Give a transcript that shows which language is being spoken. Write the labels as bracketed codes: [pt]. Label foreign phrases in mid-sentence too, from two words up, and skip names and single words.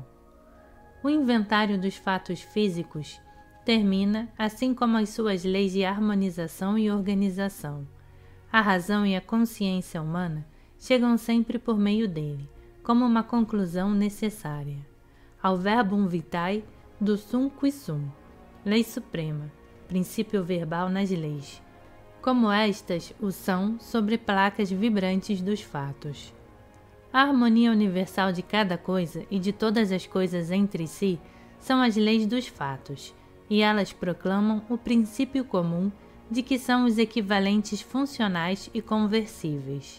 [pt] O inventário dos fatos físicos termina, assim como as suas leis de harmonização e organização. A razão e a consciência humana chegam sempre por meio dele, como uma conclusão necessária, ao [la] verbum vitae [pt] do [la] sum qui sum, [pt] lei suprema, princípio verbal nas leis, como estas o são sobre placas vibrantes dos fatos. A harmonia universal de cada coisa e de todas as coisas entre si são as leis dos fatos, e elas proclamam o princípio comum de que são os equivalentes funcionais e conversíveis.